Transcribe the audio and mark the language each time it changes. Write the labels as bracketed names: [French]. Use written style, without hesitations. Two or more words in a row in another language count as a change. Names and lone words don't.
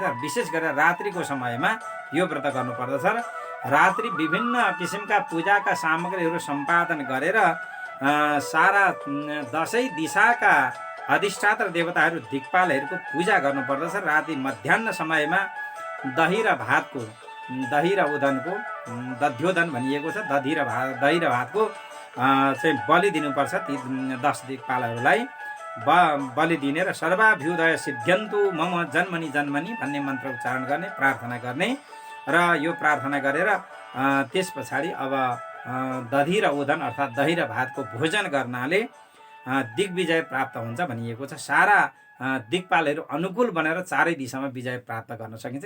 [Nepali] विशेष गरेर रात्रिको समयमा यो व्रत गर्नुपर्दछ र रात्रि विभिन्न किसिमका पूजाका सामग्रीहरू सम्पादन गरेर सारा दशै दिशाका अधिष्ठाता देवताहरू दिक्पालहरूको पूजा गर्नुपर्दछ। राति मध्याह्न समयमा दही र उदनको दध्योदन भनिएको छ। दही र भातको चाहिँ बलि दिनुपर्छ। ती 10 दिक्पालहरूलाई बलि दिने र [Sanskrit] सर्वाभ्युदय सिद्ध्यन्तु मम जन्मनि जन्मनि [Nepali] भन्ने मन्त्र उच्चारण गर्ने, प्रार्थना गर्ने र यो प्रार्थना गरेर त्यस पछाडि अब दही र उदन अर्थात् दही र भातको भोजन गर्नाले दिग्विजय प्राप्त हुन्छ भनिएको छ। सारा दिक्पालहरू अनुकूल बनेर चारै दिशामा विजय प्राप्त गर्न सकिन्छ।